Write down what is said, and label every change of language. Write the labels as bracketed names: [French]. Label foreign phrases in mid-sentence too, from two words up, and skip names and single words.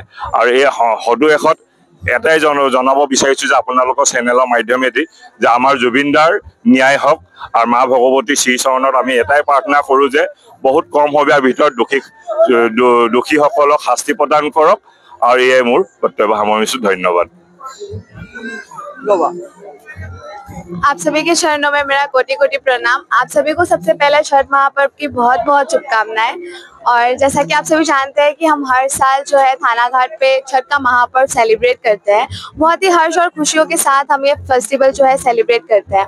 [Assamese] আৰু এই সদুৱেশত এটাই জনাব বিচাৰিছো যে আপোনালোকৰ চেনেলৰ মাধ্যমেদি যে আমাৰ জুবিন দাৰ ন্যায় হওক, আৰু মা ভগৱতী শ্ৰীচৰণত আমি এটাই প্ৰাৰ্থনা কৰো যে বহুত কম সময়ৰ ভিতৰত দোষীসকলক শাস্তি প্ৰদান কৰক। আৰু এয়াই মোৰ বক্তব্য সামৰিছো। ধন্যবাদ। [Hindi] आप सभी के चरणों में मेरा कोटि कोटि प्रणाम। आप सभी को सबसे पहले छठ महापर्व की बहुत बहुत शुभकामनाएं। और जैसा कि आप सभी जानते हैं कि हम हर साल जो है थाना घाट पे छठ का महापर्व सेलिब्रेट करते हैं। बहुत ही हर्ष और खुशियों के साथ हम ये फेस्टिवल जो है सेलिब्रेट करते हैं।